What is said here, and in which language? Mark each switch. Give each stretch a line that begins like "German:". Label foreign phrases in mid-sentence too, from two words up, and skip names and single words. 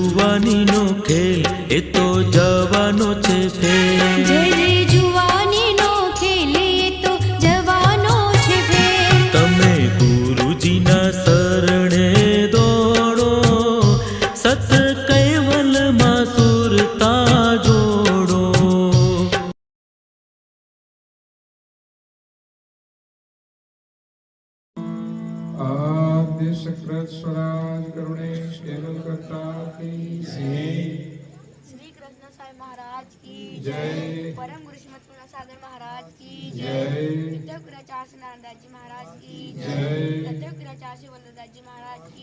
Gujarati: જુવાની નો ખેલ એ તો જવાનો છે ફેલ। જય રે જુવાની નો ખેલ એ તો જવાનો છે ફેલ। તમે ગુરુજી ના શરણે દોડો સત કૈવલ મા સુરતા જોડો।
Hindi: आद्य सकृत स्वराज करुणेश केवल करता की श्री कृष्ण साई महाराज की जय। परम गुरु श्रीमद पूर्ण सागर महाराज की जय। तत्वक्राचार्य नारायण जी महाराज की जय। तत्वक्राचार्य वल्लभदास जी महाराज की